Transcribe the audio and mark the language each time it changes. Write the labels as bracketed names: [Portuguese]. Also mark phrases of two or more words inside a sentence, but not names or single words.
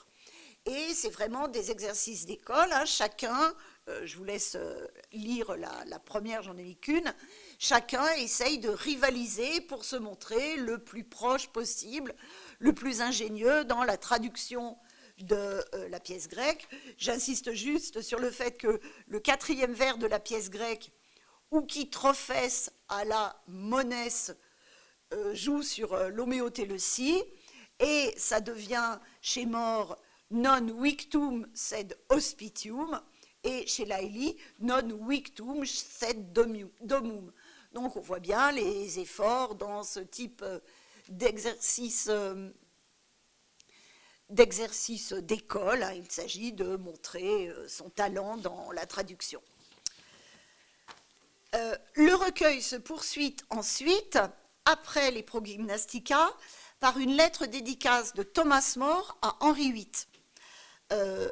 [French] Et c'est vraiment des exercices d'école, hein, chacun, je vous laisse lire la première, j'en ai mis qu'une, chacun essaye de rivaliser pour se montrer le plus proche possible, le plus ingénieux dans la traduction de la pièce grecque. J'insiste juste sur le fait que le quatrième vers de la pièce grecque, [Greek] οὐχὶ τροφῆς ἀλλὰ μονῆς, [French] joue sur l'homéotéleucie, et ça devient chez More [Latin] non victum sed hospitium, [French] et chez Lyley [Latin] non victum sed domum. [French] Donc on voit bien les efforts dans ce type d'exercice d'école. Il s'agit de montrer son talent dans la traduction. Le recueil se poursuit ensuite, après les Progymnastica, par une lettre dédicace de Thomas More à Henri VIII.